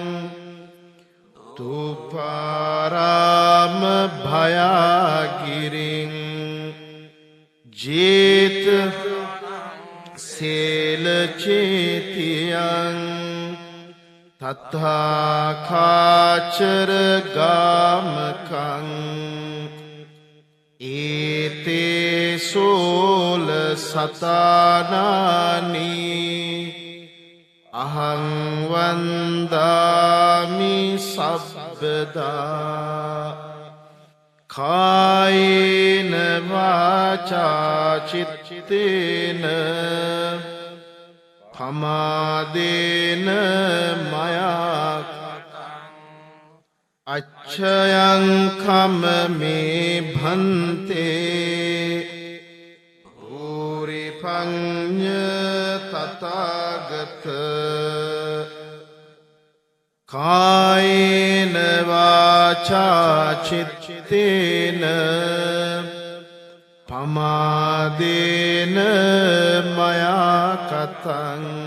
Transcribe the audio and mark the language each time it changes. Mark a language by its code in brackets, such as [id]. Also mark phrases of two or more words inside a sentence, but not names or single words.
[pi] තුපාරාම භයාගිරින් ජේත සේල චේතියං තථාකාචර ගාමකං ඒතේ සෝල සතානානී අහං වන්දාමි සබ්බදා කායේන වාචා චිත්තේන පමාදේන මයා අච්ඡයං කම මේ භන්තේ භූරි පඤ්ඤ තථාගත කායේන වාචා චිත්තේන පමාදේන මයා කතං